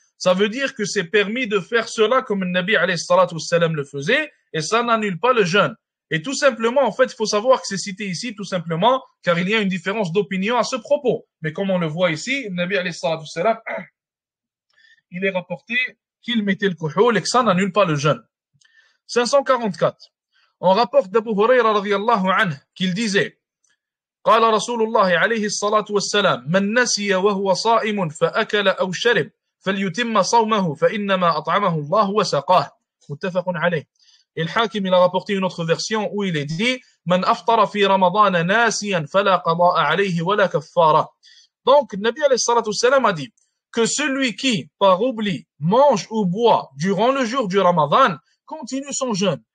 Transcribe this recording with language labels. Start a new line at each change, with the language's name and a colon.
French: Ça veut dire que c'est permis de faire cela comme le Nabi alayhi salatu wassalam le faisait et ça n'annule pas le jeûne. Et tout simplement, en fait, il faut savoir que c'est cité ici tout simplement car il y a une différence d'opinion à ce propos. Mais comme on le voit ici, le Nabi alayhi salatu wassalam, il est rapporté qu'il mettait le kuhul et que ça n'annule pas le jeûne. 544. On rapporte d'Abu Hurayra radiyallahu anhu qu'il disait
Arabic: قال رسول الله عليه الصلاة والسلام من نسي وهو صائم فأكل أو شرب فليتم صومه فإنما أطعمه الله وسقاه متفق عليه.
French: Et le Hakim il a rapporté une autre version où il est dit
Arabic: من أفطر في رمضان ناسيا فلا قضاء عليه ولا كفارة.
French: Donc le Nabi alayhi salatu wassalam a dit que celui qui par oubli mange ou boit durant le jour du Ramadan continue son jeûne